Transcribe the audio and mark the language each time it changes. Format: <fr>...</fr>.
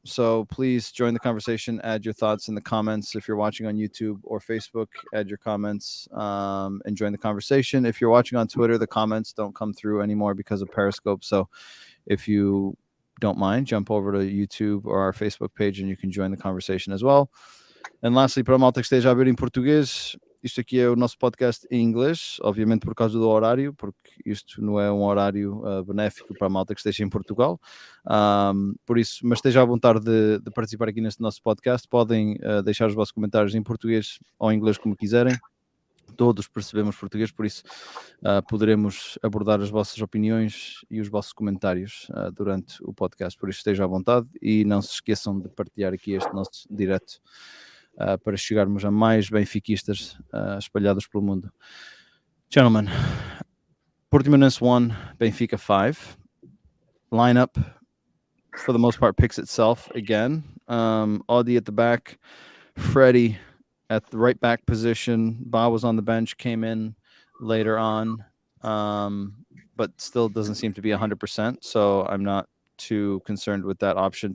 <en>So please join the conversation. Add your thoughts in the comments. If you're watching on YouTube or Facebook, add your comments and join the conversation. If you're watching on Twitter, the comments don't come through anymore because of Periscope. So if you don't mind, jump over to YouTube or our Facebook page and you can join the conversation as well. And lastly,</en> <pt>para a malta que esteja a ver em português, isto aqui é o nosso podcast em inglês, obviamente por causa do horário, porque isto não é um horário benéfico para a malta que esteja em Portugal. Por isso, mas esteja à vontade de participar aqui neste nosso podcast. Podem deixar os vossos comentários em português ou em inglês, como quiserem. Todos percebemos português, por isso poderemos abordar as vossas opiniões e os vossos comentários durante o podcast. Por isso, esteja à vontade e não se esqueçam de partilhar aqui este nosso direto para chegarmos a mais benfiquistas espalhados pelo mundo.</pt> <en>Gentlemen, Portimonense 1, Benfica 5. Lineup, for the most part, picks itself again. Audi at the back, Freddie at the right back position. Ba was on the bench, came in later on, but still doesn't seem to be 100%, so I'm not too concerned with that option.</en>